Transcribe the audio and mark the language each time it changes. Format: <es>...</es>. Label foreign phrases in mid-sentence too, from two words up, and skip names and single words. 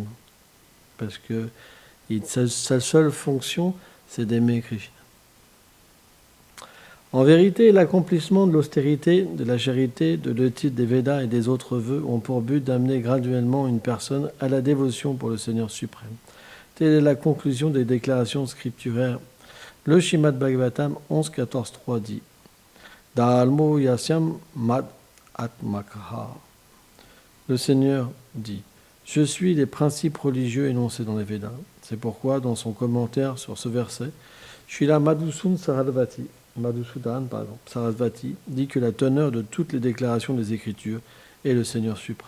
<fr>Parce que sa seule fonction, c'est d'aimer Krishna. En vérité, l'accomplissement de l'austérité, de la charité, de l'étude des Védas et des autres vœux ont pour but d'amener graduellement une personne à la dévotion pour le Seigneur suprême. Telle est la conclusion des déclarations scripturaires. Le Srimad Bhagavatam 11.14.3 dit</fr> <sa>Dhalmo yasyam mad atmakaha.</sa> <fr>Le Seigneur dit Je suis les principes religieux énoncés dans les Védas. C'est pourquoi, dans son commentaire sur ce verset, Srila Madhusudan Sarasvati dit que la teneur de toutes les déclarations des Écritures est le Seigneur suprême.</fr>